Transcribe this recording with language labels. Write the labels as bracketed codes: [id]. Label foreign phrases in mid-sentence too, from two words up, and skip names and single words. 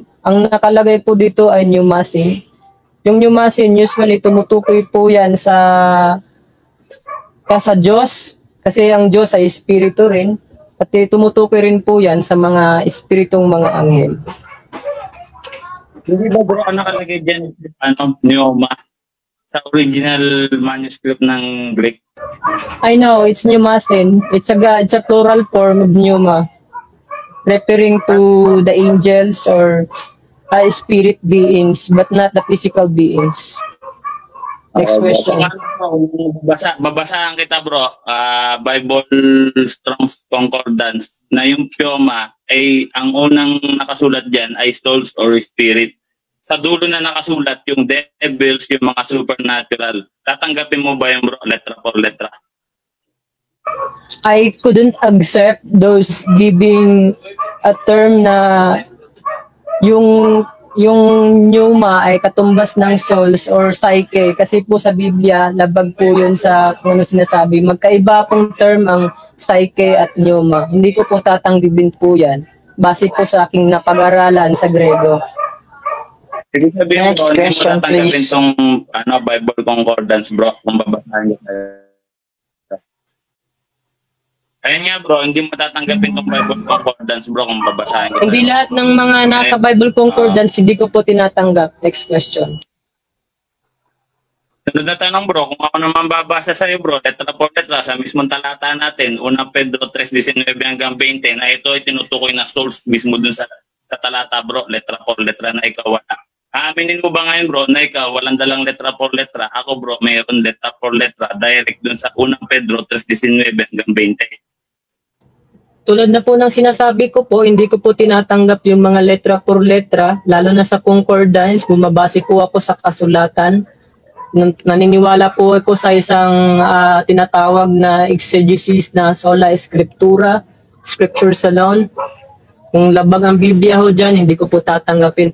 [tl] Ang nakalagay po dito ay pneumasin. Yung pneumasin, usually tumutukoy po yan sa Diyos. Kasi ang Diyos ay espiritu rin. At tumutukoy rin po yan sa mga espiritong mga anghel. Hindi ba bro, nakalagay dyan, pneuma, sa original manuscript ng Greek? [en] I know, it's pneumasin. It's a plural form of pneuma. Referring to the angels or spirit beings, but not the physical beings. Next question. [tl] Babasahan kita bro, Bible Strong's Concordance, na yung pneuma ay ang unang nakasulat dyan ay [en] souls or spirit. [tl] Sa dulo na nakasulat yung devils, yung mga supernatural. Tatanggapin mo ba yung bro, [es] letra por letra? [en] I couldn't accept those giving a term [tl] na yung pneuma ay katumbas ng [en] souls or psyche, [tl] kasi po sa Biblia labag po yun sa kung ano sinasabi. Magkaiba pong term ang psyche at pneuma. Hindi ko po tatanggapin po yan base po sa aking napag-aralan sa Grego. Ibig sabihin [en] Next [tl] bro, hindi mo [en] question, [tl] tatanggapin [en] please. [tl] tong Bible Concordance bro, kung babasahin niyo. Ayun nga bro, hindi mo tatanggapin tong Bible Concordance bro kung babasahin ko. Hindi lahat ng mga nasa Bible Concordance hindi ko po tinatanggap. [en] Next question. [tl] Sunod na tanong bro, kung ako naman babasa sa'yo bro, [es] letra por letra [tl] sa mismong talata natin, unang Pedro 3:19 hanggang 20, na ito ay tinutukoy na souls mismo dun sa talata bro, [es] letra por letra [tl] na ikaw wala. Aaminin mo ba ngayon bro na ikaw walang dalang [es] letra por letra? [tl] Ako bro, mayroon [es] letra por letra [tl] direct dun sa unang Pedro 3:19 hanggang 20. Tulad na po ng sinasabi ko po, hindi ko po tinatanggap yung mga [es] letra por letra, [tl] lalo na sa concordance, bumabase po ako sa kasulatan. Naniniwala po ako sa isang tinatawag na exegesis na [la] sola scriptura, [en] scriptures alone. [tl] Kung labag ang Biblia ho dyan, hindi ko po tatanggapin.